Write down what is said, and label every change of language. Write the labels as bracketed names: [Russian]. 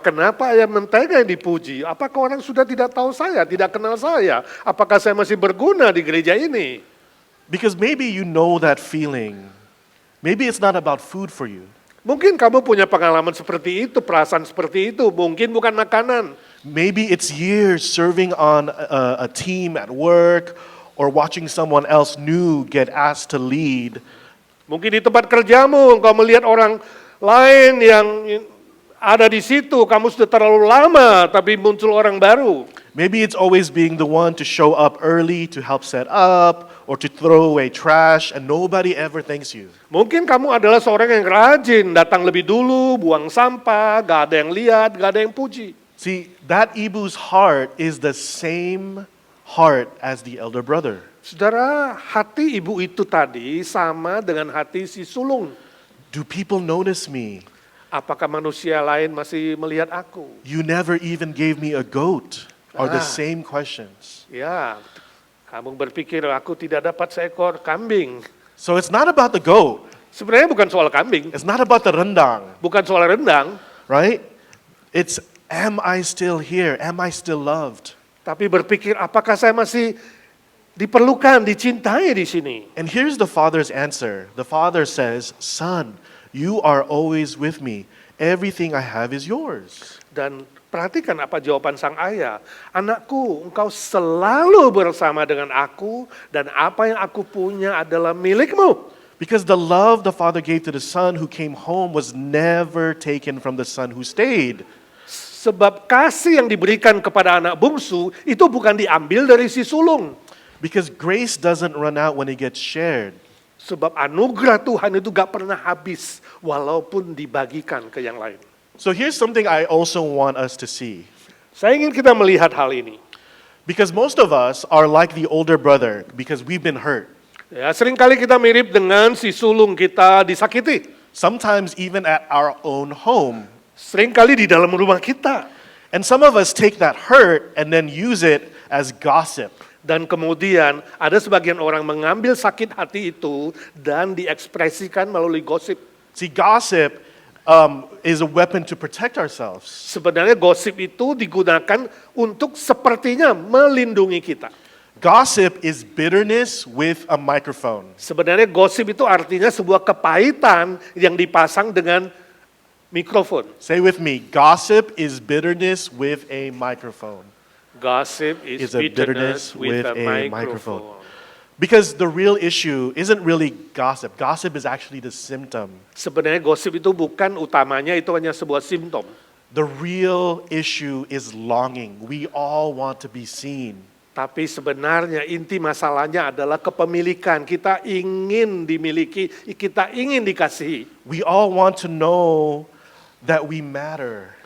[Indonesian] Kenapa ayam mentega yang dipuji? Apakah orang sudah tidak tahu saya, tidak kenal saya? Apakah saya masih berguna di gereja ini? [English] Because maybe you know that feeling. Maybe it's not about food for you. [Indonesian] Mungkin kamu punya pengalaman seperti itu, perasaan seperti itu. Mungkin bukan makanan. [English] Maybe it's years serving on a team at work or watching someone else new get asked to lead. [Indonesian] Mungkin di tempat kerjamu, engkau melihat orang lain yang ada di situ, kamu sudah terlalu lama, tapi muncul orang baru. [English] Maybe it's always being the one to show up early to help set up or to throw away trash and nobody ever thanks you. [Indonesian] Mungkin kamu adalah seorang yang rajin, datang lebih dulu, buang sampah, gak ada yang lihat, gak ada yang puji. [English] See, that ibu's heart is the same heart as the elder brother. [Indonesian] Saudara, hati ibu itu tadi sama dengan hati si sulung. [English] Do people notice me? [Indonesian] Apakah manusia lain masih melihat aku? [English] You never even gave me a goat. Are the same questions. [Indonesian] Ya, kamu berpikir aku tidak dapat seekor kambing. [English] So it's not about the goat. [Indonesian] Sebenarnya bukan soal kambing, [English] It's not about the rendang, [Indonesian] bukan soal rendang, [English] right? It's, am I still here? Am I still loved? [Indonesian] tapi berpikir apakah saya masih diperlukan, dicintai di sini. [English] And here's the father's answer. The father says, son, you are always with me. Everything I have is yours. [Indonesian] Dan perhatikan apa jawaban sang ayah. Anakku, engkau selalu bersama dengan aku dan apa yang aku punya adalah milikmu. [English] Because the love the father gave to the son who came home was never taken from the son who stayed. [Indonesian] Sebab kasih yang diberikan kepada anak bungsu itu bukan diambil dari si sulung. [English] Because grace doesn't run out when it gets shared. [Indonesian] Sebab anugerah Tuhan itu gak pernah habis walaupun dibagikan ke yang lain. [English] So here's something I also want us to see. [Indonesian] Saya ingin kita melihat hal ini. [English] Because most of us are like the older brother because we've been hurt. [Indonesian] Ya, seringkali kita mirip dengan si sulung kita disakiti. [English] Sometimes even at our own home. [Indonesian] Seringkali di dalam rumah kita. [English] And some of us take that hurt and then use it as gossip. [Indonesian] Dan kemudian ada sebagian orang mengambil sakit hati itu dan diekspresikan melalui gosip. [English] See, gossip is a weapon to protect ourselves. [Indonesian] Sebenarnya gosip itu digunakan untuk sepertinya melindungi kita. [English] Gossip is bitterness with a microphone. [Indonesian] Sebenarnya gosip itu artinya sebuah kepahitan yang dipasang dengan mikrofon. [English] Say with me, gossip is bitterness with a microphone. Gossip is bitterness with a microphone. Because the real issue isn't really gossip. Gossip is actually the symptom. [Indonesian] Sebenarnya gosip itu bukan utamanya, itu hanya sebuah simptom. [English] The real issue is longing. We all want to be seen. [Indonesian] Tapi sebenarnya inti masalahnya adalah kepemilikan. Kita ingin dimiliki, kita ingin dikasihi. [English] We all want to know that we matter.